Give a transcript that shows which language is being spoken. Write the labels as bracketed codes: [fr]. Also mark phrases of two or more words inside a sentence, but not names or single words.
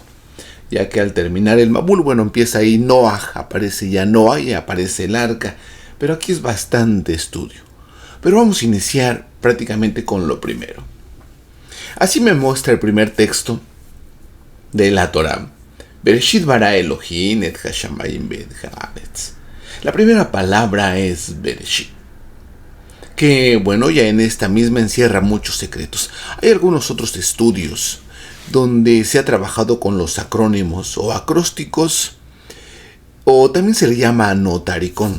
[es] Ya que al terminar el Mabul, empieza ahí Noah, aparece ya Noah y aparece el arca. Pero aquí es bastante estudio. Pero vamos a iniciar prácticamente con lo primero. Así me muestra el primer texto de la Torah. [he] בראשית ברא אלהים את השמים ואת הארץ. [es] La primera palabra es Bereshit, que ya en esta misma encierra muchos secretos. Hay algunos otros estudios donde se ha trabajado con los acrónimos o acrósticos, o también se le llama notaricón.